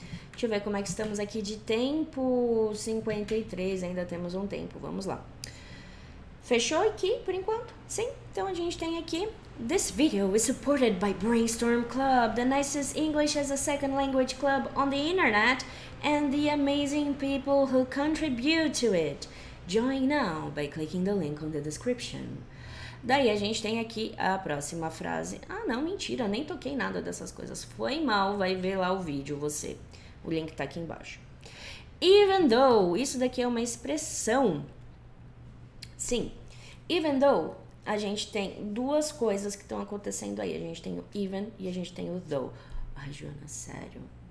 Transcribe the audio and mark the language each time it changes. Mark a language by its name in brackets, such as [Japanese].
[Portuguese] Deixa eu ver como é que estamos aqui de tempo. 53, ainda temos um tempo. Vamos lá. Fechou aqui por enquanto? Sim? Então a gente tem aqui. [English] This video is supported by Brainstorm Club, the nicest English as a second language club on the internet, and the amazing people who contribute to it. Join now by clicking the link on the description. [Portuguese] Daí a gente tem aqui a próxima frase. Não, mentira, nem toquei nada dessas coisas. Foi mal, vai ver lá o vídeo você. O link tá aqui embaixo. Even though, isso daqui é uma expressão. Sim, even though, a gente tem duas coisas que estão acontecendo aí. A gente tem o even e a gente tem o though. Ai, Joana, sério.